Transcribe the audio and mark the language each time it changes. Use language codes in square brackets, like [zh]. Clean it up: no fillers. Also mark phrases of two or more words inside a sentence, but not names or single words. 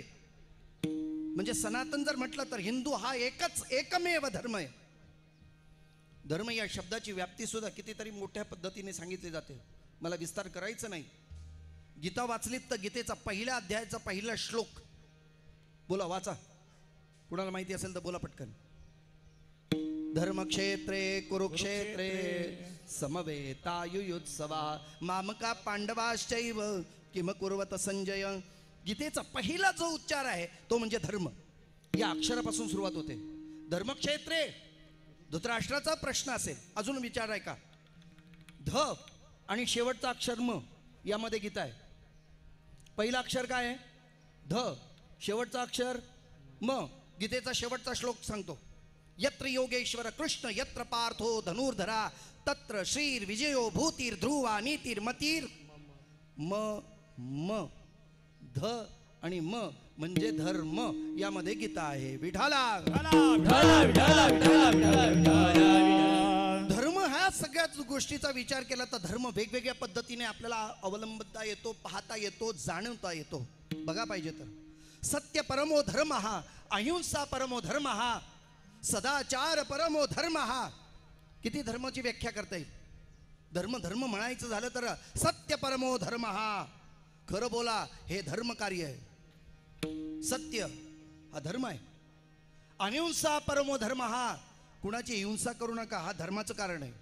[mr] म्हणजे सनातन जर म्हटलं तर हिंदू हा एकमेव धर्म आहे. धर्म या शब्दाची व्याप्ती सुद्धा कितीतरी मोठ्या पद्धतीने सांगितली जाते, मला विस्तार करायचा नाही. गीता वाचलीत तर गीतेचा पहिल्या अध्यायाचा पहिला श्लोक बोला, वाचा. कुणाला माहिती असेल तर बोला पटकन. [sa] धर्मक्षेत्रे कुरुक्षेत्रे समवेतायुयुत्सवा मामका पांडवाश्चैव किम कुर्वत संजय. [mr] गीतेचा पहिला जो उच्चार आहे तो म्हणजे धर्म, या अक्षरापासून सुरुवात होते. धर्मक्षेत्रे, धृतराष्ट्राचा प्रश्न असेल, अजून विचार आहे का? ध आणि शेवटचा अक्षर म, यामध्ये गीता आहे. पहिलं अक्षर काय आहे? ध. शेवटचा अक्षर म. गीतेचा शेवटचा श्लोक सांगतो. [sa] यत्र योगेश्वर कृष्ण यत्र पार्थो धनुर्धरा तत्र श्रीर विजयो भूतीर ध्रुवा नीतीर मतीर म. [mr] म ध आणि म म्हणजे धर्म. यामध्ये गीता आहे. विठाला धर्म ह्या सगळ्याच गोष्टीचा विचार केला तर धर्म वेगवेगळ्या पद्धतीने आपल्याला अवलंबता येतो, पाहता येतो, जाणवता येतो. बघा पाहिजे तर [sa] सत्य परमो धर्म हा, अहिंसा परमो धर्म हा, सदाचार परमो धर्म हा. [mr] किती धर्माची व्याख्या करता येईल? धर्म धर्म म्हणायचं झालं तर [sa] सत्य परमो धर्म हा. [mr] खरं बोला हे धर्म कार्य आहे. सत्य हा धर्म आहे. [sa] अहिंसा परमो धर्म हा, [mr] कुणाची हिंसा करू नका हा धर्माचं कारण आहे.